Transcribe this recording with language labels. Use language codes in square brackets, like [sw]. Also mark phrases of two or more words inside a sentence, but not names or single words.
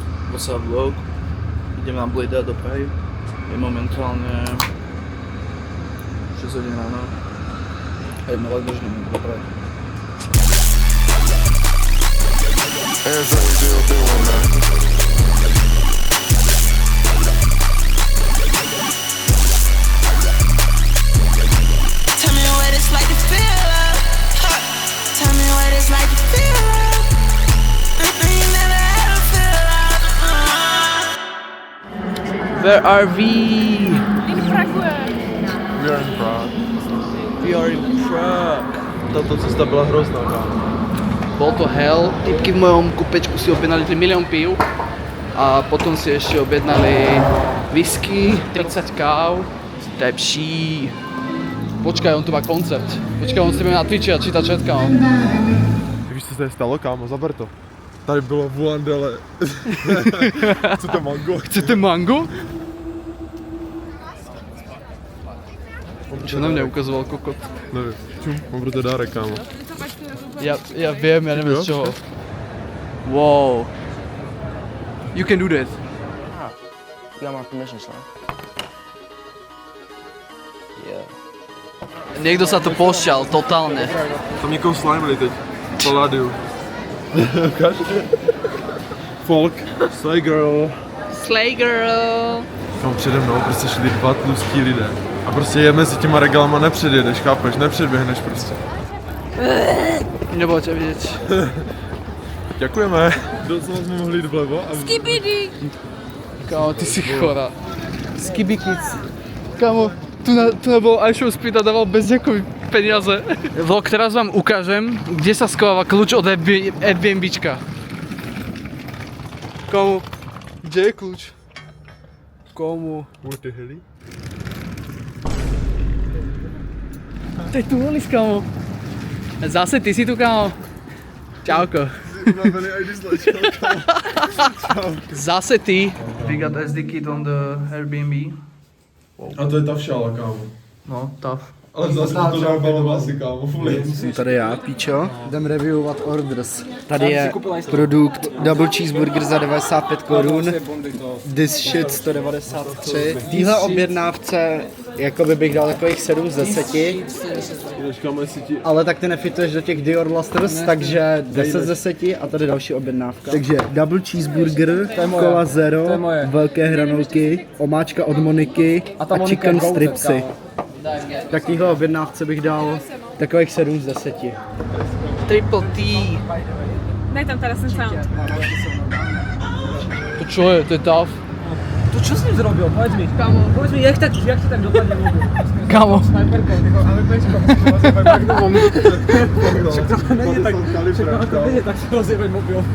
[en] What's up vlog? [sk] Idem na Blade do Prahy. Je momentálne 6 hodín ráno. A ideme letbežne do Prahy. [en] Tell me what it's like to feel love. Tell me what it's like to feel love. You never had to feel love. Where are we? In Prague. We are in Prague. We are in Prague. [cs] Tato cesta byla hrozná, kámo. [sk] Bol to hell. Typky v mojom kúpečku si objednali 3 milión pív. A potom si ešte objednali whisky, 30 káv. To je pší. Počkaj, on tu má koncert. Počkaj, on si bude na Twitchi a číta chat, kámo. [cs] Víš, co se stalo, kámo? Zaber to. Tady bylo Vuandele. Chcete mango? Chcete mango? [sk] Čo na mňa ukazoval kokot? [cs] Nevím. Čum, mám pro to dárek, kámo. [sk] Ja viem, ja neviem z čoho. [en] Wow. You can do that. You got my permission, son. Yeah. [sk] Niekto sa tu pošťal, totálne. [cs] Tam někoho slimeli teď. Palladium. Ukáž? [en] Folk. Slay girl. Slay girl. [cs] Tam přede mnou prostě šli dva tlustí lidé. A prostě je mezi těma regalama nepředjedeš, chápeš? Nepředběhneš prostě. [sk] Nebolo ťa vidieť. [cs] Děkujeme. Docela jsme mohli jít vlevo a... Skibidi. [sk] Kámo, ty si chorá. [en] Skibi kids. [sk] Kámo, tu nebol iShow Speed a dával bezďakový peniaze. Vlog, teraz vám ukážem, kde sa schováva kľúč od Airbnbčka. Kámo, kde je kľúč? Komu? [en] What the hell? [sk] To je tu Olis, kámo. Zase ty si tu, kámo. Čauko. Zase ty. [en] We got SD kit on the Airbnb. [sk] A to je ta všala, kámo. [en] No, tough. [sk] Ale zase to dávalo asi, kámo, fully. [cs] Jsem tady já, Píčo. Jdem reviewovat orders. Tady je produkt Double Cheeseburger za 95 korun. [en] This shit 193. [cs] V téhle objednávce jakoby bych dal takových 7 z 10. Ale tak ty nefituješ do těch Dior Lusters, takže 10 z 10 a tady další objednávka. Takže Double Cheeseburger, Cola Zero, velké hranolky, omáčka od Moniky a [en] chicken stripsy. [cs] Tak téhle objednávce bych dal takových 7 z 10. Triple T. [sk] Daj tam teraz ten sound. To čo je? To je tough. To čo s ním zrobil? Povedz mi. Kámo. Povedz mi, jak ti tak dopadne vôbec? Kámo. Snajperkou, ale pečko. Však to nie je tak, tak si rozjebať mobil.